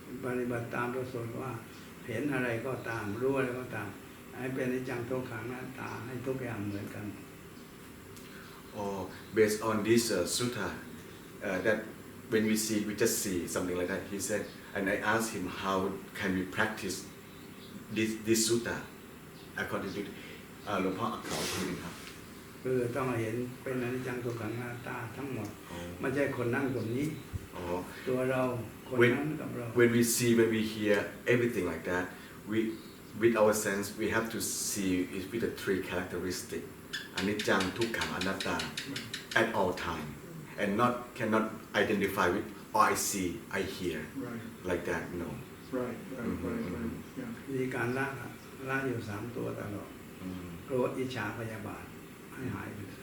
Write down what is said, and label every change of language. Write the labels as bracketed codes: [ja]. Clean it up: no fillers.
[th] ปฏิบัติตามพระสูตรว่าเห็นอะไรก็ตามรู้อะไรก็ตามให้เป็นอนิจจังทุกขังอนัตตาให้ทุกอย่างเหมือนกัน [en] Or based on this sutta that when we see we just see something like that he said and I asked him how can we practice this sutta according to [th] หลวงพ่ออักขอทีนึงครับ คือต้องเห็นเป็นอนิจจังทุกขังอนัตตาทั้งหมดไม่ใช่คนนั่งคนนี้ตัวเราคนนั้นกับเรา [en] when we see when we hear everything like that we with our sense we have to see it with the 3 characteristics อนิจจังทุกขังอนัตตา at all time and cannot identify with oh I see I hear like that no right yeah [th] มีการละอยู่3ตัวตลอดโกรธอิจฉาพยาบาทให้หายไป